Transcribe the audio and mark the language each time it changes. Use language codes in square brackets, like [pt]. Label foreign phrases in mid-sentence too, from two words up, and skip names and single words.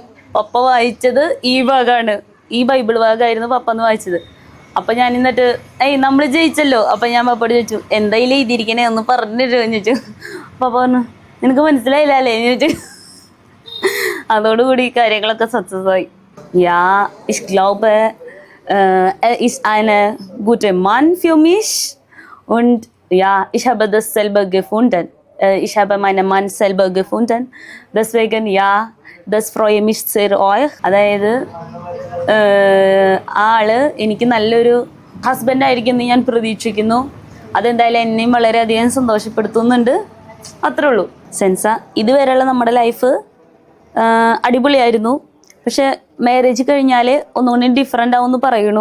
[ml] പപ്പ വായിച്ചത് ഈ ഭാഗമാണ്, ഈ ബൈബിൾ ഭാഗമായിരുന്നു പപ്പ എന്ന് വായിച്ചത്. അപ്പം ഞാൻ എന്നിട്ട് നമ്മൾ ജയിച്ചല്ലോ. അപ്പം ഞാൻ പപ്പയോട് ചോദിച്ചു, എന്തായാലും എഴുതിയിരിക്കണേ ഒന്ന് പറഞ്ഞിട്ട് ചോദിച്ചു. പപ്പ പറഞ്ഞു, നിനക്ക് മനസ്സിലായില്ല അല്ലേ എന്ന് ചോദിച്ചു. അതോടുകൂടി കാര്യങ്ങളൊക്കെ സക്സസ് ആയി. [de] Ja, ich glaube, er ist ein guter Mann für mich und ja, ich habe das selber gefunden. Ich habe meinen Mann selber gefunden. Deswegen ja, das freue mich sehr euch. [ml] അതായത് ആള് എനിക്ക് നല്ലൊരു ഹസ്ബൻഡ് ആയിരിക്കുമെന്ന് ഞാൻ പ്രതീക്ഷിക്കുന്നു. അതെന്തായാലും എന്നെയും വളരെയധികം സന്തോഷപ്പെടുത്തുന്നുണ്ട്. അത്രേ ഉള്ളൂ. സെൻസ, ഇതുവരെയുള്ള നമ്മുടെ ലൈഫ് അടിപൊളിയായിരുന്നു. പക്ഷെ മാരേജ് കഴിഞ്ഞാൽ ഒന്നുകൂടി ഡിഫറെൻ്റ് ആവുമെന്ന് പറയണു.